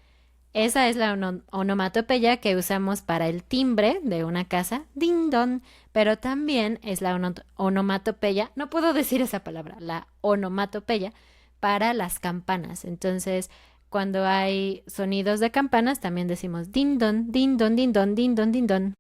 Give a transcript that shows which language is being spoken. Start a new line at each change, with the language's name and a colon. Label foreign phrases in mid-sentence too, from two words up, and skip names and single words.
Spanish: Esa es la onomatopeya que usamos para el timbre de una casa, ding dong, pero también es la onomatopeya, no puedo decir esa palabra, la onomatopeya para las campanas. Entonces, cuando hay sonidos de campanas, también decimos din don, din don, din don, din don, din don.